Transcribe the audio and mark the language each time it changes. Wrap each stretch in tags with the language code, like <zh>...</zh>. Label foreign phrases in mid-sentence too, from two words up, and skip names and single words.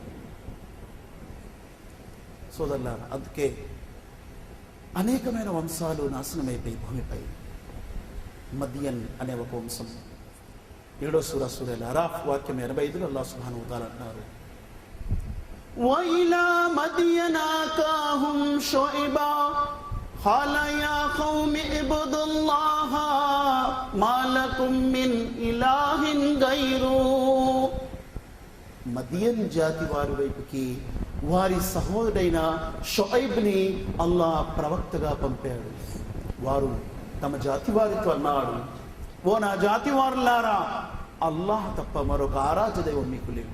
<te>సోదరులారా, అందుకే అనేకమైన వంశాలు నాశనమైపోయి భూమిపై. మదియన్ అనే ఒక వంశం 7వ సూర సూరల్ అరాఫ్ వాక్యం 85లో</te> <ar>الله سبحانه وتعالى</ar> <te>అంటారు,</te> <ar>وإلى مدين أخاهم شعيبا قال يا قوم اعبدوا الله ما لكم من إله غيره.</ar> <te>మదియన్ జాతి వారి వైపుకి వారి సహోదరుడైన షుఐబ్ని అల్లాహ్ ప్రవక్తగా పంపాడు. వారు తమ జాతి వారితో అన్నాడు, ఓ నా జాతి వారులారా, అల్లాహ్ తప్ప మరొక ఆరాధ్య దైవం మీకు లేదు.</te>